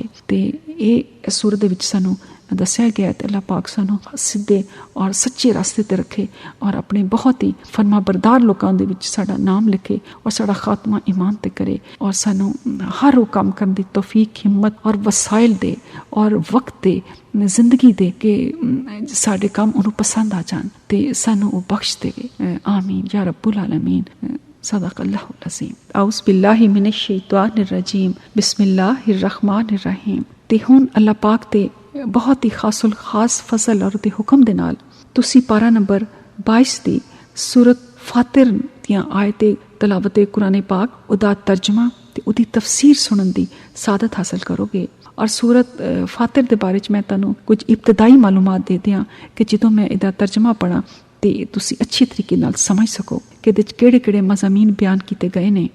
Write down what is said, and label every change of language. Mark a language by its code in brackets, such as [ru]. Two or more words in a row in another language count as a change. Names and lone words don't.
[pa] ਤੇ ਇਹ ਸੂਰਤ ਦੇ ਵਿੱਚ ਸਾਨੂੰ ਦੱਸਿਆ ਗਿਆ ਤੇ ਅੱਲਾਹ ਪਾਕ ਸਾਨੂੰ ਸਿੱਧੇ ਔਰ ਸੱਚੇ ਰਸਤੇ ਤੇ ਰੱਖੇ ਔਰ ਆਪਣੇ ਬਹੁਤ ਹੀ ਫਰਮਾ ਬਰਦਾਰ ਲੋਕਾਂ ਦੇ ਵਿੱਚ ਸਾਡਾ ਨਾਮ ਲਿਖੇ ਔਰ ਸਾਡਾ ਖਾਤਮਾ ਈਮਾਨ ਤੇ ਕਰੇ ਔਰ ਸਾਨੂੰ ਹਰ ਉਹ ਕੰਮ ਕਰਨ ਦੀ ਤੌਫੀਕ, ਹਿੰਮਤ ਔਰ ਵਸਾਇਲ ਦੇ ਔਰ ਵਕਤ ਦੇ, ਜ਼ਿੰਦਗੀ ਦੇ ਕਿ ਸਾਡੇ ਕੰਮ ਉਹਨੂੰ ਪਸੰਦ ਆ ਜਾਣ ਤੇ ਸਾਨੂੰ ਉਹ ਬਖਸ਼ ਦੇਵੇ। [ar] ਆਮੀਨ يا رب العالمين. صدق الله العظيم. أعوذ بالله من الشيطان الرجيم. بسم الله الرحمن الرحيم. [pa] ਤੇ ਹੁਣ ਅੱਲਾਹ ਪਾਕ ਦੇ ਬਹੁਤ ਹੀ ਖਾਸੁਲ ਖਾਸ ਫਜ਼ਲ ਔਰ ਉਹਦੇ ਹੁਕਮ ਦੇ ਨਾਲ ਤੁਸੀਂ ਪਾਰਾ ਨੰਬਰ 22 ਦੀ ਸੂਰਤ ਫਾਤਿਰ ਦੀਆਂ ਆਇਤੇ ਤਲਾਵਤ ਕੁਰਾਨ ਪਾਕ, ਉਹਦਾ ਤਰਜਮਾ ਤੇ ਉਹਦੀ ਤਫਸੀਰ ਸੁਣਨ ਦੀ ਸਾਦਤ ਹਾਸਲ ਕਰੋਗੇ। ਔਰ ਸੂਰਤ ਫਾਤਿਰ ਦੇ ਬਾਰੇ 'ਚ ਮੈਂ ਤੁਹਾਨੂੰ ਕੁਝ ਇਬਤਦਾਈ ਮਾਲੂਮਾਤ ਦੇ ਦਿਆਂ ਕਿ ਜਦੋਂ ਮੈਂ ਇਹਦਾ ਤਰਜਮਾ ਪੜ੍ਹਾਂ ਤੇ ਤੁਸੀਂ ਅੱਛੀ ਤਰੀਕੇ ਨਾਲ ਸਮਝ ਸਕੋ ਕਿ ਇਹਦੇ 'ਚ ਕਿਹੜੇ ਕਿਹੜੇ ਮਜ਼ਾਮੀਨ ਬਿਆਨ ਕੀਤੇ ਗਏ ਨੇ।